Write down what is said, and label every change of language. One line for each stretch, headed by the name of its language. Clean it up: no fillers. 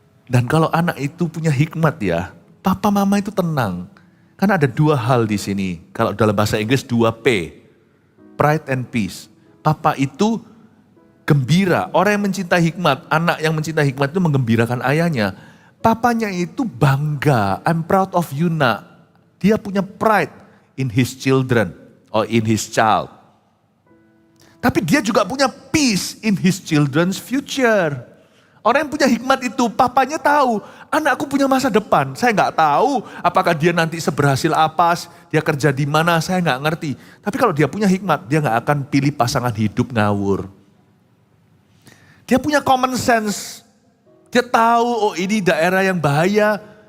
Indonesian: Dan kalau anak itu punya hikmat ya, papa mama itu tenang. Karena ada dua hal di sini. Kalau dalam bahasa Inggris 2P.
English: Pride and peace.
Indonesian: Papa itu gembira. Orang yang mencintai hikmat, anak yang mencintai hikmat itu menggembirakan ayahnya. Papanya itu bangga.
English: I'm proud of you
Indonesian: nak. Dia punya
English: pride in his children or in his child.
Indonesian: Tapi dia juga punya
English: peace in his children's future.
Indonesian: Orang yang punya hikmat itu, papanya tahu, anakku punya masa depan. Saya nggak tahu apakah dia nanti seberhasil apa, dia kerja di mana, saya nggak ngerti. Tapi kalau dia punya hikmat, dia nggak akan pilih pasangan hidup ngawur. Dia punya common sense. Dia tahu, oh ini daerah yang bahaya.